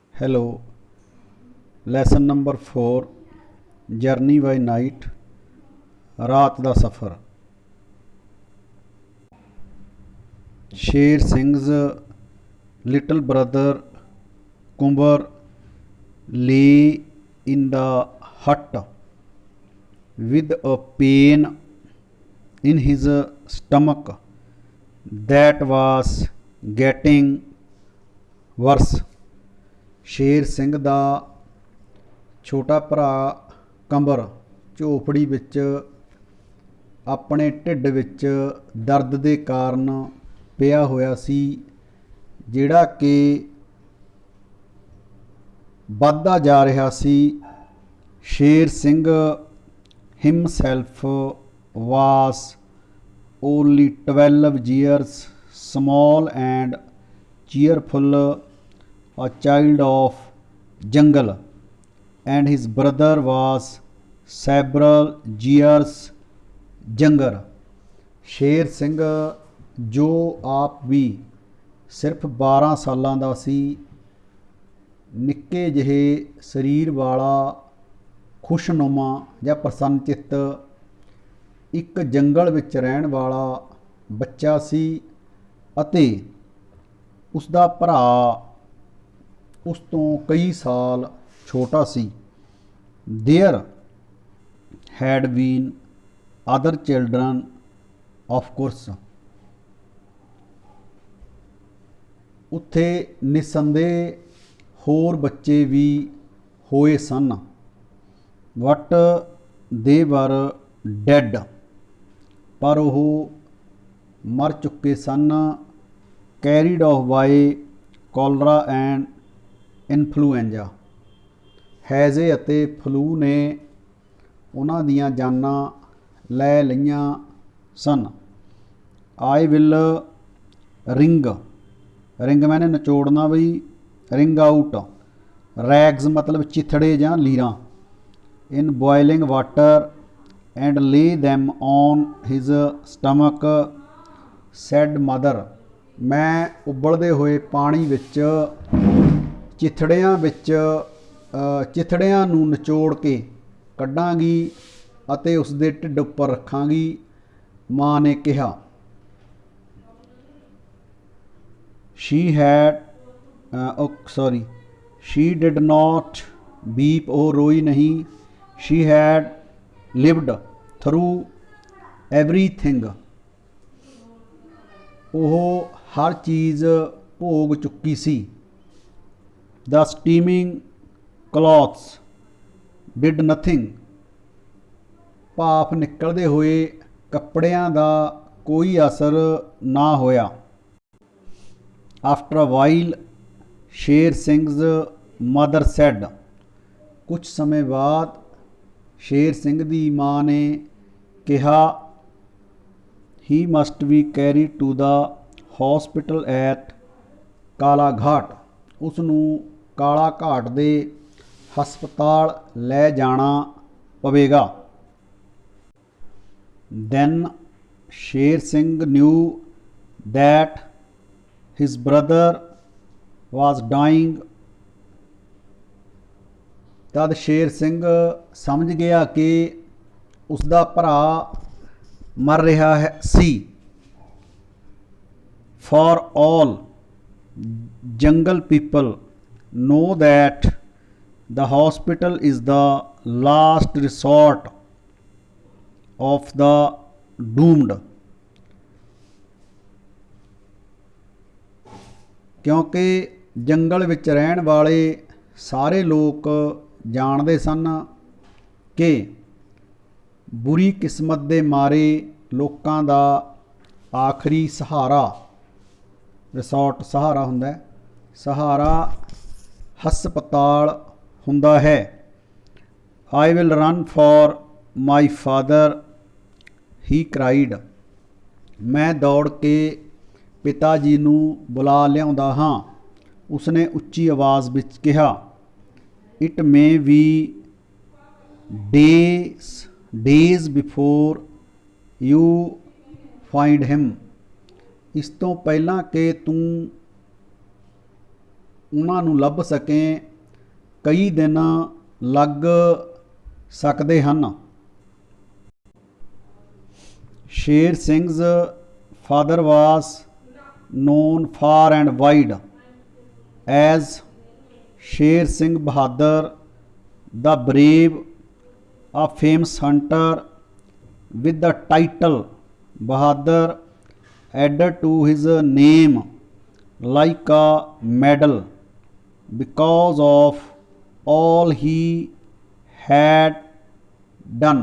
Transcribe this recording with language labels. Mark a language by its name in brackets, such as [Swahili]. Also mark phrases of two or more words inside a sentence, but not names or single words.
[English] हेलो। lesson number 4 journey by night, [Hindi] रात का सफ़र। [English] शेर सिंह's little brother Kumbar lay in the hut with a pain in his stomach that was getting worse। [Punjabi] ਸ਼ੇਰ ਸਿੰਘ ਦਾ ਛੋਟਾ ਭਰਾ ਕੰਬਰ ਝੋਪੜੀ ਵਿੱਚ ਆਪਣੇ ਢਿੱਡ ਵਿੱਚ ਦਰਦ ਦੇ ਕਾਰਨ ਪਿਆ ਹੋਇਆ ਸੀ, ਜਿਹੜਾ ਕਿ ਵੱਧਦਾ ਜਾ ਰਿਹਾ ਸੀ। [English] ਸ਼ੇਰ ਸਿੰਘ himself was only 12 years small and cheerful, a child of jungle, and his brother was several years younger। [Punjabi] ਸ਼ੇਰ ਸਿੰਘ ਜੋ ਆਪ ਵੀ ਸਿਰਫ 12 ਸਾਲਾਂ ਦਾ ਸੀ, ਨਿੱਕੇ ਜਿਹੇ ਸਰੀਰ ਵਾਲਾ, ਖੁਸ਼ਨੁਮਾ ਜਾਂ ਪ੍ਰਸੰਨਚਿੱਤ ਇੱਕ ਜੰਗਲ ਵਿੱਚ ਰਹਿਣ ਵਾਲਾ ਬੱਚਾ ਸੀ, ਅਤੇ ਉਸ ਦਾ ਭਰਾ ਉਸ ਤੋਂ ਕਈ ਸਾਲ ਛੋਟਾ ਸੀ। [English] There had been other children, of course। [Punjabi] ਉੱਥੇ ਨਿਸੰਦੇਹ ਹੋਰ ਬੱਚੇ ਵੀ ਹੋਏ ਸਨ। [English] But they were dead, [Punjabi] ਪਰ ਉਹ ਮਰ ਚੁੱਕੇ ਸਨ। [English] Carried off by cholera and influenza, [Punjabi] ਹੈਜ਼ੇ ਅਤੇ ਫਲੂ ਨੇ ਉਹਨਾਂ ਦੀਆਂ ਜਾਨਾਂ ਲੈ ਲਈਆਂ ਸਨ। [English] I will wring, wring means [Punjabi] ਨਿਚੋੜਨਾ ਬਈ, [English] wring out, rags [Punjabi] ਮਤਲਬ ਚਿਥੜੇ ਜਾਂ ਲੀਰਾਂ, [English] in boiling water and lay them on his stomach, said mother. [Punjabi] ਮੈਂ ਉਬਲਦੇ ਹੋਏ ਪਾਣੀ ਵਿੱਚ ਚਿਥੜਿਆਂ ਨੂੰ ਨਿਚੋੜ ਕੇ ਕੱਢਾਂਗੀ ਅਤੇ ਉਸ ਦੇ ਢਿੱਡ ਉੱਪਰ ਰੱਖਾਂਗੀ, ਮਾਂ ਨੇ ਕਿਹਾ। [English] she did not weep, [Punjabi] ਉਹ ਰੋਈ ਨਹੀਂ। [English] she had lived through everything, [Punjabi] ਉਹ ਹਰ ਚੀਜ਼ ਭੋਗ ਚੁੱਕੀ ਸੀ। [English] The steaming cloths did nothing, [Punjabi] ਭਾਫ ਨਿਕਲਦੇ ਹੋਏ ਕੱਪੜਿਆਂ ਦਾ ਕੋਈ ਅਸਰ ਨਾ ਹੋਇਆ। [English] After a while, ਸ਼ੇਰ ਸਿੰਘ's mother said, [Punjabi] ਕੁਝ ਸਮੇਂ ਬਾਅਦ ਸ਼ੇਰ ਸਿੰਘ ਦੀ ਮਾਂ ਨੇ ਕਿਹਾ, [English] he must be carried to the hospital at [Punjabi] ਕਾਲਾ ਘਾਟ, ਉਸ ਨੂੰ ਕਾਲਾ ਘਾਟ ਦੇ ਹਸਪਤਾਲ ਲੈ ਜਾਣਾ ਪਵੇਗਾ। [English] Then ਸ਼ੇਰ ਸਿੰਘ knew that his brother was dying, [Punjabi] ਤਦ ਸ਼ੇਰ ਸਿੰਘ ਸਮਝ ਗਿਆ ਕਿ ਉਸ ਦਾ ਭਰਾ ਮਰ ਰਿਹਾ ਸੀ। [English] For all jungle people know that the hospital is the last resort of the doomed, [Punjabi] ਕਿਉਂਕਿ ਜੰਗਲ ਵਿੱਚ ਰਹਿਣ ਵਾਲੇ ਸਾਰੇ ਲੋਕ ਜਾਣਦੇ ਸਨ ਕਿ ਬੁਰੀ ਕਿਸਮਤ ਦੇ ਮਾਰੇ ਲੋਕਾਂ ਦਾ ਆਖਰੀ ਸਹਾਰਾ, ਰਿਸੋਰਟ ਸਹਾਰਾ ਹੁੰਦਾ, ਸਹਾਰਾ ਹਸਪਤਾਲ ਹੁੰਦਾ ਹੈ। [English] I will run for my father, he cried, [Punjabi] ਮੈਂ ਦੌੜ ਕੇ ਪਿਤਾ ਜੀ ਨੂੰ ਬੁਲਾ ਲਿਆਉਂਦਾ ਹਾਂ, ਉਸਨੇ ਉੱਚੀ ਆਵਾਜ਼ ਵਿੱਚ ਕਿਹਾ। [English] It may be days before you find him, [Punjabi] ਇਸ ਤੋਂ ਪਹਿਲਾਂ ਕਿ ਤੂੰ ਉਹਨਾਂ ਨੂੰ ਲੱਭ ਸਕੇ, ਕਈ ਦਿਨ ਲੱਗ ਸਕਦੇ ਹਨ। [English] ਸ਼ੇਰ ਸਿੰਘ's father was known far and wide as Sher Singh Bahadur the Brave, a famous hunter with the title Bahadur added to his name like a medal because of all he had done।